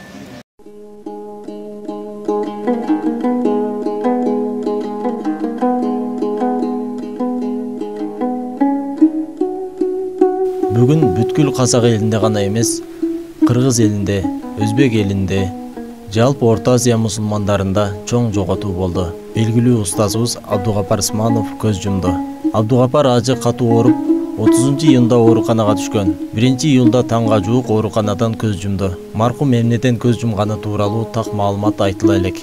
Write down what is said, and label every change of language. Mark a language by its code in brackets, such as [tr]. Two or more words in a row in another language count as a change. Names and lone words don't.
[kk] Бүгін бүткүл қазақ елінде ғана емес, қырғыз елінде, өзбек елінде, жалпы Орта Азия мұсылмандарында [ky] чоң жоғатуу [kk] болды. [ky] Белгилүү устазыбыз Абдуғапар Сманов көз жумду. Абдуғапар ажы катуу ооруп, 30-июнда ооруканага түшкөн. 1-июлда таңга жуук ооруканадан көз жумду. Маркум эмнеден көз жумганы тууралуу так маалымат айтыла элек.